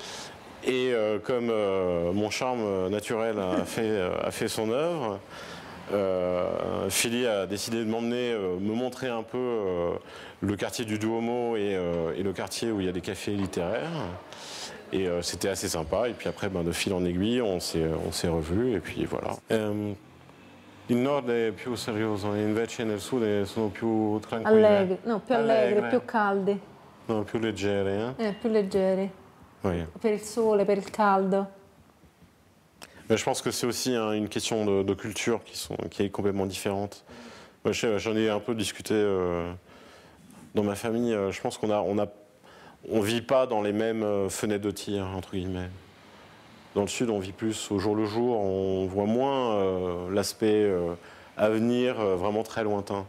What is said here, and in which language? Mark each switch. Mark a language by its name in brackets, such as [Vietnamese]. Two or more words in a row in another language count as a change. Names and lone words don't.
[French] Et comme mon charme naturel a fait son œuvre, Philly a décidé de m'emmener, me montrer un peu le quartier du Duomo et le quartier où il y a des cafés littéraires. Et c'était assez sympa. Et puis après, de fil en aiguille, on s'est revus. Et puis voilà. [Italian] Il nord è più serioso, invece nel sud sono più tranquille. Allegri, no, più allegri, più caldi. No, più leggeri. Più leggeri. Oui. Per il sole, per il caldo. [French] Mais je pense que c'est aussi une question de culture qui est complètement différente. Moi, j'en ai un peu discuté dans ma famille. Je pense on vit pas dans les mêmes fenêtres de tir, entre guillemets. Dans le sud, on vit plus au jour le jour, on voit moins l'aspect avenir vraiment très lointain.